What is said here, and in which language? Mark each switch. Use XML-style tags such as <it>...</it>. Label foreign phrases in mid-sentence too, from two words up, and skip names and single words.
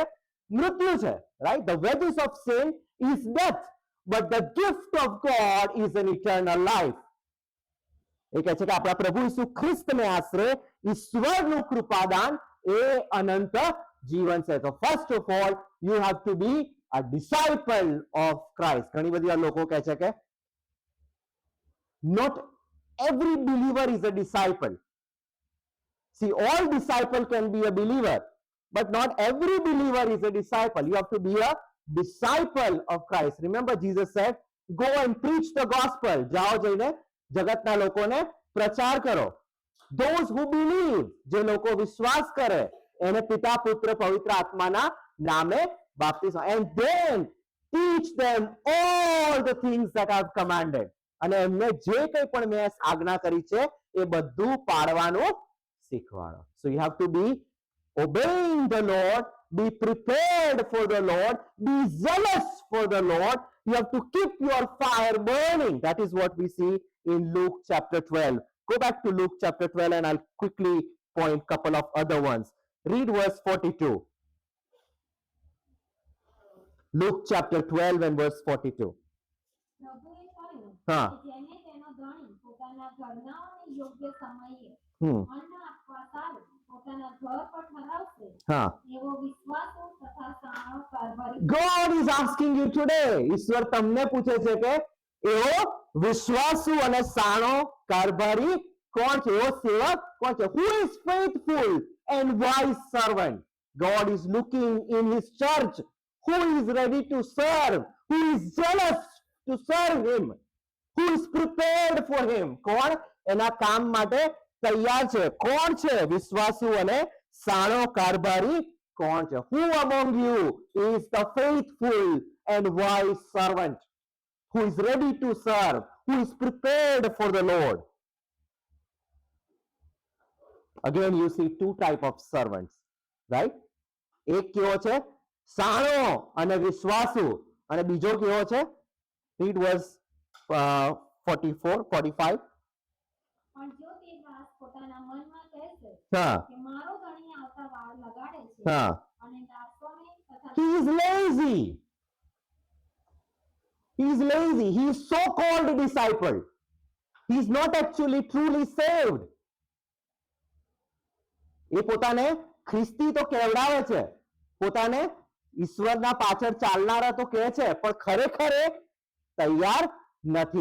<gu>મૃત્યુ છે. રાઈટ?</gu> <en>the wages of sin is death, but the gift of God is an eternal life.</en> <gu>એ કહે છે કે આપણા પ્રભુ ઈસુ ખ્રિસ્તને આશરે ઈશ્વરનું કૃપાદાન એ અનંત જીવન છે.</gu> <en>તો first of all you have to be a disciple of Christ.</en> <gu>ઘણી બધી લોકો કહે છે કે</gu> <en>not every believer is a disciple. See, all disciple can be a believer, but not every believer is a disciple. You have to be a disciple of Christ. Remember, Jesus said, go and preach the gospel.</en> <gu>જાઓ જઈને જગતના લોકોને પ્રચાર કરો.</gu> <en>Those who believe,</en> <gu>જે લોકો વિશ્વાસ કરે એને પિતા પુત્ર પવિત્ર આત્માના નામે બાપ્તિસ્મ,</gu> <en>and then teach them all the things that I've commanded.</en> <gu>અને એમને જે કંઈ પણ મેં આજ્ઞા કરી છે એ બધું પાડવાનું શીખવાડો.</gu> <en>So you have to be obeying the Lord, be prepared for the Lord, be zealous for the Lord. You have to keep your fire burning. That is what we see in Luke chapter 12. Go back to Luke chapter 12 and I'll quickly point couple of other ones. Read verse 42. Luke chapter 12 and verse 42.</en> <gu>પ્રભુએ કહ્યું હા. કે જેને તેનો ધણી પોતાના ઘરનાઓને યોગ્ય સમયે Hmm. અન્ન આપવા સારું પોતાના ઘર પર ઠરાવશે હા. એવો વિશ્વાસુ તથા સાણો કારભારી.</gu> <en>God is asking you today.</en> <gu>ઈશ્વર તમને પૂછે છે કે એવો વિશ્વાસુ અને સાણો કારભારી કોણ છે? એવો સેવક કોણ છે?</gu> <en>Who is faithful and wise servant? God is looking in his church. Who is ready to serve? Who is jealous to serve him? Who is prepared for him?</en> <gu>કોણ એના કામ માટે તૈયાર છે? કોણ છે વિશ્વાસુ અને સાણો કારભારી કોણ છે?</gu> <en>Who among you is the faithful and wise servant who is ready to serve, who is prepared for the Lord? Again you see two type of servants, right?</en> <gu>એક કેવો છે? સાણો અને વિશ્વાસુ, અને બીજો કેવો છે?</gu> <en>Read verse 44, 45.</en> <gu>પણ જો તે દાસ પોતાના મનમાં કહેશે હા. કે મારો ધણી આવતા વાર લગાડે છે હા. અને દાસોને તથા</gu> <en>He is lazy. He is lazy. He is so-called disciple. He is not actually truly saved.</en> <gu>એ પોતાને ખ્રિસ્તી તો કહેવડાવે છે, પોતાને ઈશ્વરના પાછળ ચાલનારા તો કહે છે, પણ ખરેખર એ તૈયાર નથી.</gu>